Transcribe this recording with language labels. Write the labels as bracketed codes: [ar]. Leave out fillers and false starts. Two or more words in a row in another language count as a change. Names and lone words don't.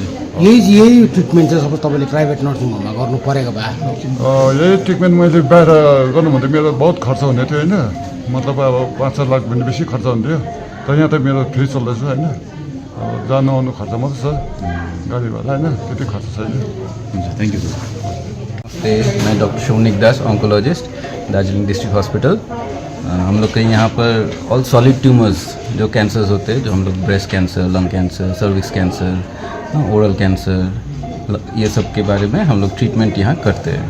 [ne] यही ट्रिटमेन्ट चाहिँ अब तपाईँले [en] private nursing [ne] होममा गर्नु परेको भए? यही ट्रिटमेन्ट मैले बाहिर गर्नु भन्दा मेरो बहुत खर्च हुने थियो होइन। मतलब अब 5-6 लाख भन्ने बेसी खर्च हुन्थ्यो। तर यहाँ त मेरो फ्री चल्दैछ होइन। अब जानु आउनु खर्च मात्रै छ, गाडी भाडा होइन, त्यति खर्च छैन। [en] thank you. [hi] मैं डॉक्टर शौनिक दास, ऑन्कोलॉजिस्ट, दार्जिलिंग डिस्ट्रिक्ट हॉस्पिटल। हम लोग के यहाँ पर [en] all solid tumours [hi] जो कैंसर्स होते हैं, जो हम लोग [en] breast cancer, lung cancer, cervix cancer, oral cancer, [hi] ये सब के बारे में हम लोग ट्रीटमेंट यहाँ करते हैं।